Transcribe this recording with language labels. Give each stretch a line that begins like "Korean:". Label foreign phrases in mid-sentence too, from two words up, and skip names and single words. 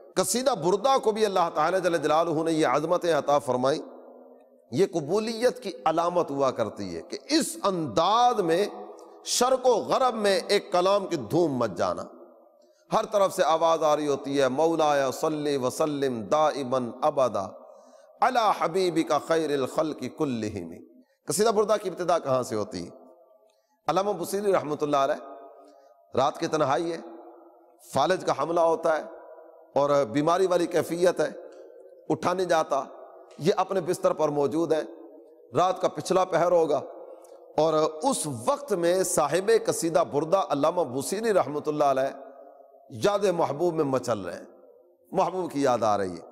Urdu: قصیدہ بردہ کو بھی اللہ تعالیٰ
Arabic: جل جلالہ
Urdu: نے یہ عظمتیں عطا فرمائی، یہ قبولیت کی علامت ہوا کرتی ہے کہ اس انداز میں شرق و غرب میں ایک کلام کی دھوم مچ جانا، ہر طرف سے آواز آ رہی ہوتی ہے،
Arabic: مولایا صلی وسلم دائما ابدا علی حبیبک خیر الخلق کلہم۔
Urdu: قصیدہ بردہ کی ابتدا کہاں سے ہوتی ہے؟ علامہ بوصیری
Arabic: رحمۃ اللہ علیہ
Urdu: رات کی تنہائی ہے، فالج کا حملہ ہوتا ہے اور بیماری والی کیفیت ہے، اٹھا نہیں جاتا، یہ اپنے بستر پر موجود ہے، رات کا پچھلا پہر ہوگا، اور اس وقت میں صاحب قصیدہ بردہ علامہ بوصیری
Arabic: رحمۃ اللہ علیہ
Urdu: یاد محبوب میں مچل رہے ہیں، محبوب کی یاد آ رہی ہے۔